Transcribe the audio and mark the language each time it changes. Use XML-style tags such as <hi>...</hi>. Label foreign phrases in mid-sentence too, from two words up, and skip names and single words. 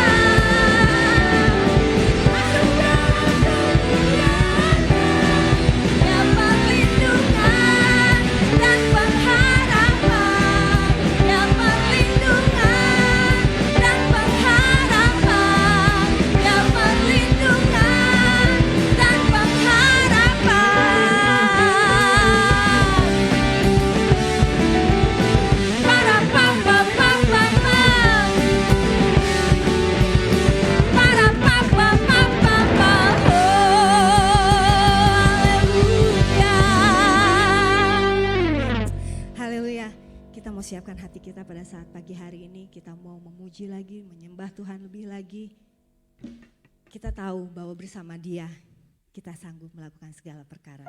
<id>Masuk dalam kemuliaan-Nya, yang perlindungan dan pengharapan, yang perlindungan dan pengharapan, yang perlindungan dan pengharapan. Para papa-papa-papa. Para papa-papa-papa. Haleluya. Kita mau siapkan hati kita pada saat pagi hari ini. Kita mau memuji lagi, menyembah Tuhan lebih lagi. Kita tahu bahwa bersama Dia kita sanggup melakukan segala perkara.</id>